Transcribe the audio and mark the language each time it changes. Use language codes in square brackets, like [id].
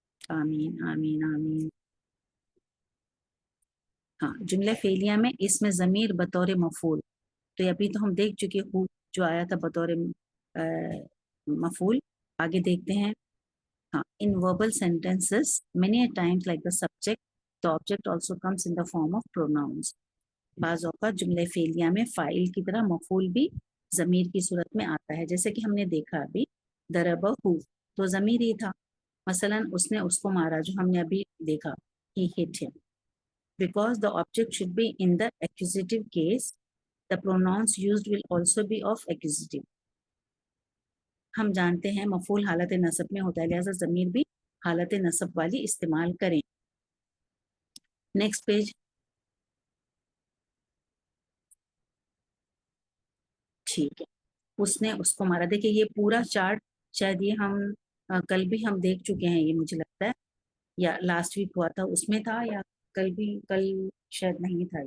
[ur] آمین آمین آمین. ہاں جملہ فعلیہ میں اس میں ضمیر بطور مفعول، تو ابھی تو ہم دیکھ چکے ہوں جو آیا تھا بطور مفعول. آگے دیکھتے ہیں. [en] ہاں in verbal sentences many a times like the subject the object also comes in the form of pronouns. [ur] بعض اوقات جملہ فعلیہ میں فاعل کی طرح مفعول بھی ضمیر کی صورت میں آتا ہے، جیسے کہ ہم نے دیکھا ابھی ضربہ تو ضمیر ہی تھا. مثلا اس نے اس کو مارا جو ہم نے ابھی دیکھا [en] he hit him. Because the object should be in the accusative case, the pronouns used will also be of accusative. [ur] ہم جانتے ہیں مفعول حالت نصب میں ہوتا ہے، لہذا ضمیر بھی حالت نصب والی استعمال کریں. Next page. ٹھیک ہے. اس نے اس کو مارا. دیکھیے یہ پورا چارٹ شاید یہ ہم کل بھی ہم دیکھ چکے ہیں، یہ مجھے لگتا ہے یا لاسٹ ویک ہوا تھا اس میں تھا، یا کل شاید نہیں تھا.